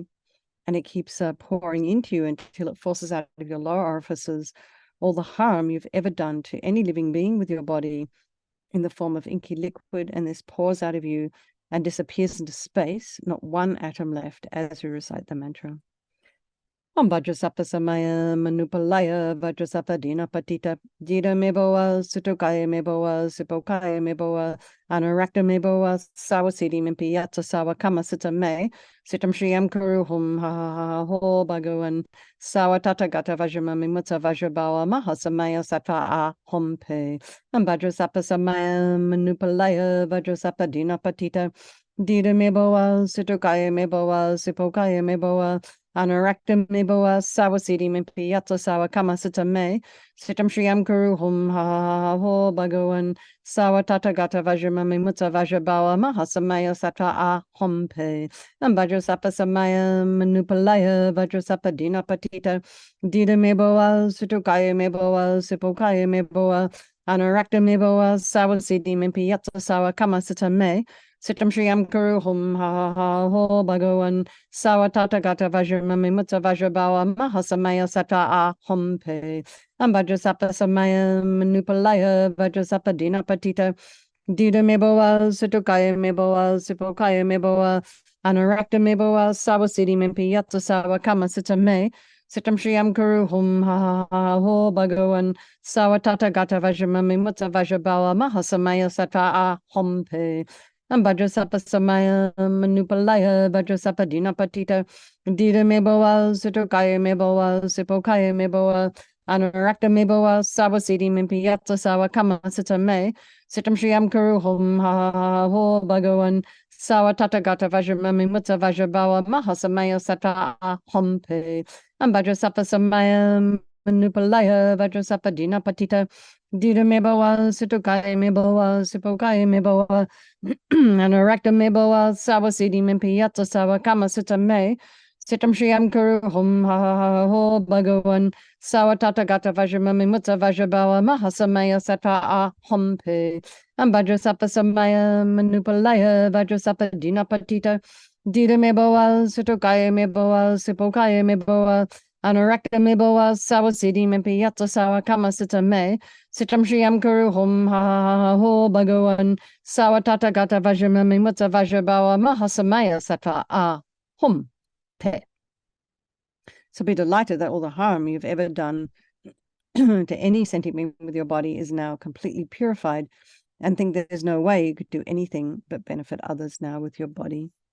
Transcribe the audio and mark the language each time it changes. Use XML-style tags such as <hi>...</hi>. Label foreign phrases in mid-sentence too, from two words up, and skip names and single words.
<en>And it keeps pouring into you until it forces out of your lower orifices all the harm you've ever done to any living being with your body in the form of inky liquid. And this pours out of you and disappears into space, not one atom left, as we recite the mantra.</en> <sa>ॐ वज्रसत्त्व समय मनुपालय वज्रसत्त्व दीन पतित दित मेभव सुतोकय मेभव सिपोकय मेभव अनरक्त मेभव सर्वसिद्धि मिम्पि यत्स सर्व कर्म सित मे सितं श्रियं कुरुहुं ह ह ह हो भगवन् सर्व तथा गत वज्रमा मिमुत्स वज्रभव महासमय सत्त्व आ हुंफे ॐ वज्रसत्त्व समय मनुपालय वज्रसत्त्व दीन पतित दित मेभव सुतोकय मेभव सिपोकय मेभव अनरक्त मेभव सर्वसिद्धि मिम्पि यत्स सर्व कर्म सित मे सितं श्रियं कुरुहुं ह ह ह हो भगवन् सर्व तथा गत वज्रमा मिमुत्स वज्रभव महासमय सत्त्व आ हुंफे and वज्रसत्त्व समय मनुपालय वज्रसत्त्व दीन पतित दित मेभव सुतुकय मेभव सिपोकय मेभव अनरक्त मेभव सर्वसिद्धि मिम्पि यत्स सर्व कर्म सित मे सितं श्रियं कुरुहुं ह ह ह हो भगवन् सर्व तथा गत वज्रमा मिमुत्स वज्रभव महासमय सत्त्व आ हुंफे and वज्रसत्त्व समय मनुपालय वज्रसत्त्व दीन पतित दित मेभव सुतुकय मेभव सिपोकय मेभव अनरक्त मेभव सर्वसिद्धि मिम्पि यत्स सर्व कर्म सित मे सितं श्रियं कुरुहुं ह ह ह हो भगवन् सर्व तथा गत वज्रमा मिमुत्स वज्रभव महासमय सत्त्व आ हुंफे and वज्रसत्त्व समय मनुपालय वज्रसत्त्व दीन पतित दित मेभव सुतुकय मेभव सिपोकय मेभव अनुरक्त मेभव, सर्व सिद्धि मिम्पि यत्स सर्व कर्म सित मे, सितं श्रियं कुरु हुं ह हो भगवन्, सर्व तथागत वज्रमामि मुत्त वज्रभव, महासमय सत्त्व हुंफे, and वज्रसत्त्व समय मनुपालय, वज्रसत्त्व दीन पतित, दित मेभव, सितुकय मेभव, सिपोकय मेभव, अनुरक्त मेभव, सर्व सिद्धि मिम्पि यत्स सर्व कर्म सित मे, सितं श्रियं कुरु हुं ह हो भगवन्, सर्वतथा गत वज्रमामि मुत्त वज्रभव महासमय सत्त्व हुंफे, and वज्रसत्त्व समय मनुपालय, वज्रसत्त्व दीनपतित, दित मेभव, सुतोकय मेभव, सिपोकय मेभव, अनुरक्त मेभव, सर्व सिद्धि मिम्पि यत्स सर्व कर्म सित मे, सितं श्रियं कुरु हुं ह हो भगवन्, सर्वतथा गत वज्रमामि मुत्त वज्रभव महासमय सत्त्व हुंफे.</sa> <en>So be delighted that all the harm you've ever done to any sentient being with your body is now completely purified, and think that there's no way you could do anything but benefit others now with your body.</en>